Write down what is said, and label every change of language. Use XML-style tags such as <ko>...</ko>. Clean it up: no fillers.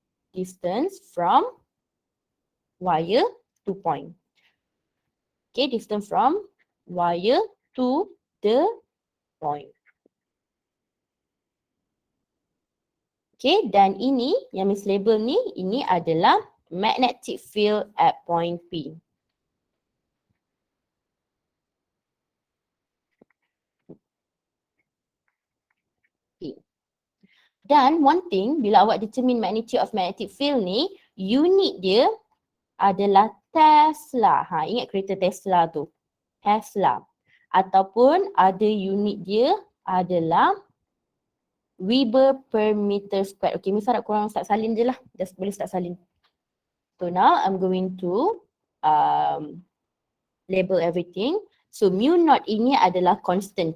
<en>Distance from wire to point. Okay, distance from wire to the point.</en> <ms>Okay, dan ini yang Miss label ni, ini adalah</ms> <en>magnetic field at point P. Okay. Dan one thing,</en> <ms>bila awak</ms> <en>determine magnitude of magnetic field ni, unit</en> <ms>dia adalah</ms> <en>Tesla.</en> <ms>Ingat kereta Tesla tu. Tesla. Ataupun ada unit dia adalah Weber per meter square. Okay, Miss harap korang start salin je lah. Just boleh start salin.</ms> <en>So now I'm going to label everything.</en> <ms>So mu naught ini adalah constant.</ms>